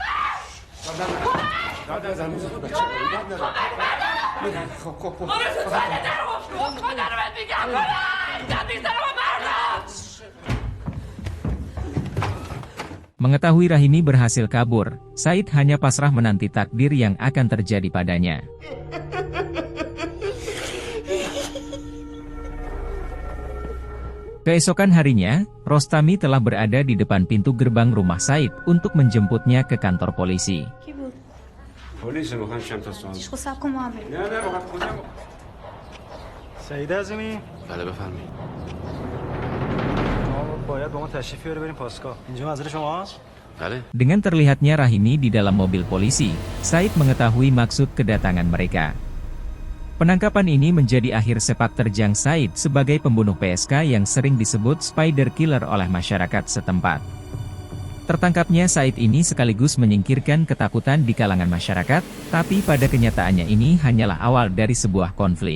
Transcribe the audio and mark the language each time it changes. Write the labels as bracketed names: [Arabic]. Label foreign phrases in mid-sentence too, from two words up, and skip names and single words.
[Indonesian] Mengetahui Rahimi berhasil kabur, Said hanya pasrah menanti takdir yang akan terjadi padanya. Keesokan harinya, Rostami telah berada di depan pintu gerbang rumah Said untuk menjemputnya ke kantor polisi. [Persian] سعید عظیمی بله بفرمایید. باید با ما تشریف بیاری بریم پاسگاه. اینجا منزل شماست؟ بله. [Indonesian] Dengan terlihatnya Rahimi di dalam mobil polisi, Said mengetahui maksud kedatangan mereka. Penangkapan ini menjadi akhir sepak terjang Said sebagai pembunuh PSK yang sering disebut Spider Killer oleh masyarakat setempat. Tertangkapnya Said ini sekaligus menyingkirkan ketakutan di kalangan masyarakat, tapi pada kenyataannya ini hanyalah awal dari sebuah konflik.